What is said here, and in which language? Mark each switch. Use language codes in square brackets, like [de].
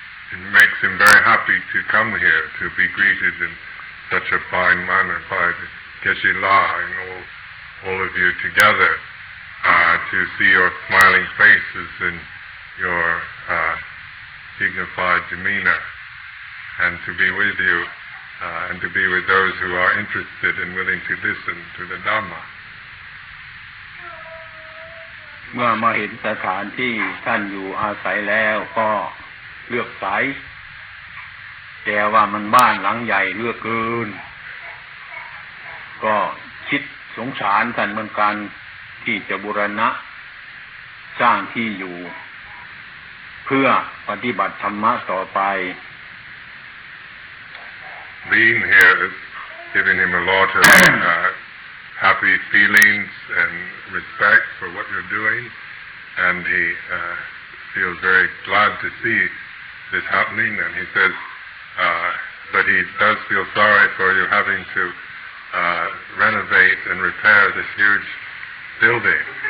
[en] It makes him very happy to come here to be greeted in such a fine manner by the Geshe-la and all of you together, to see your smiling faces and your dignified demeanor, and to be with you, and to be with those who are interested and willing to listen to the Dhamma. [th] เมื่อมาเห็นสถานที่ท่านอยู่อาศัยแล้วก็เลือกสายแต่ว่ามันบ้านหลังใหญ่เหลือเกินก็คิดสงสารท่านเหมือนกันที่จะบูรณะสร้างที่อยู่เพื่อปฏิบัติธรรมะต่อไป [en] Being here is giving him a lot of happy feelings and respect for what you're doing, and he feels very glad to see this happening, and he says, but he does feel sorry for you having to renovate and repair this huge building.